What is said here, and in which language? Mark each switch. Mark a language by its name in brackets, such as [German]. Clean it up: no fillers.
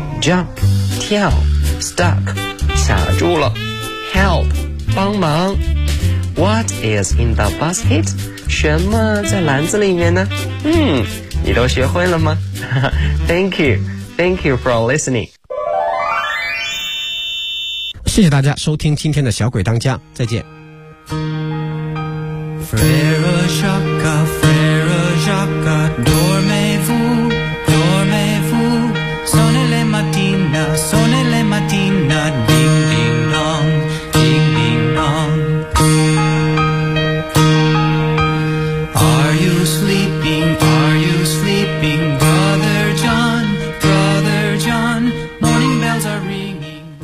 [English] Jump, [Chinese] 跳。 [English] Stuck, [Chinese] 卡住了。 [English] Help, [Chinese] 帮忙。 [English] What is in the basket? [Chinese] 什么在篮子里面呢？你都学会了吗？ [English] Thank you. Thank you for listening. [Chinese] 谢谢大家收听今天的小鬼当家，再见。 [French] Frère Jacques, Frère Jacques, dormez-vous, dormez-vous, sonne les matines, sonne les matines, ding ding dong, ding ding dong. [English] Are you sleeping, are you sleeping, Brother John, Brother John, morning bells are ringing.